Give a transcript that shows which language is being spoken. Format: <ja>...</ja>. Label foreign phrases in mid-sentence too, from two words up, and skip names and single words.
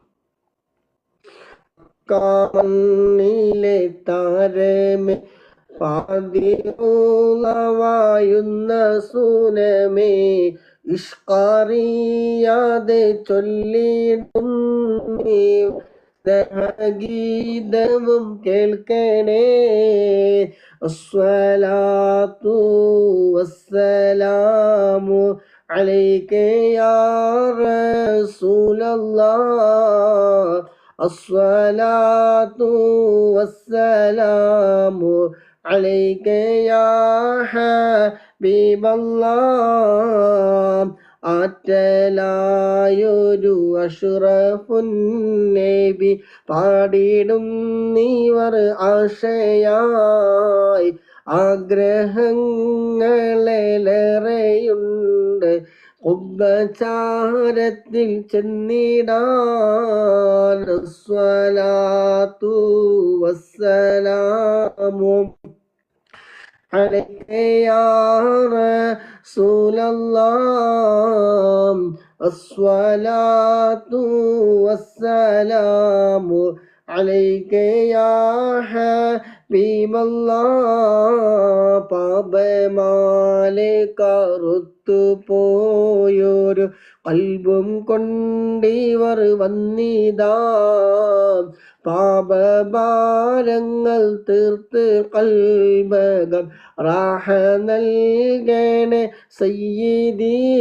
<ml>കാമണ്ണിലെ താരമേ പാതിവായുന്ന സൂനമേ ഇഷ്കാറിയാതെ ചൊല്ലിടും ഗീതവും കേൾക്കണേ.</ml> <ar>الصلاة والسلام عليك يا رسول الله. الصلاة والسلام عليك يا حبيب الله.</ar> <ml>ആറ്റലായൊരു അഷ്റഫുൻ നബി പാടിടും നീവർ ആശയായി ആഗ്രഹങ്ങളേറെയുണ്ട് കുബ്ബചാരത്തിൽ ചെന്നിടാൻ.</ml> <ar>صلاة والسلام عليك يا رسول الله. الصلاة والسلام عليك يا حبيب الله.</ar> <ml>പാപമാലെ കറുത്തു പോയൊരു കൽബും കൊണ്ടിവർ വന്നിതാ. പാപഭാരങ്ങൾ തീർത്ത് കൽബകം റാഹ നൽകണേ സയ്യിദീ.</ml>